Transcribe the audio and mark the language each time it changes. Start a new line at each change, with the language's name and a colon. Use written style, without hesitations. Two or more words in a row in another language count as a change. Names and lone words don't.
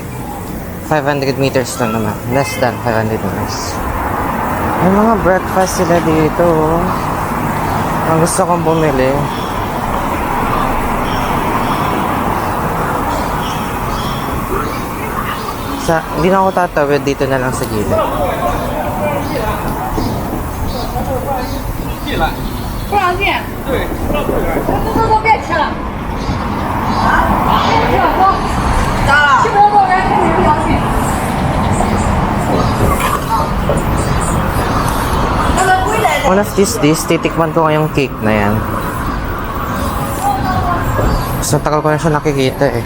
English: 500 meters
Filipino: lang naman.
English: Less than 500 meters.
Filipino: May mga breakfast sila dito. Ang gusto kong bumili. Hindi na ako tatawid, dito na lang sa gilid.
Chinese: 多少件？对，都别吃了。别吃了，走。咋了？吃不够人，肯定不高兴。
English: One of these days,
Filipino: titikman ko ngayong cake na yan. So, tagal ko na siya nakikita eh.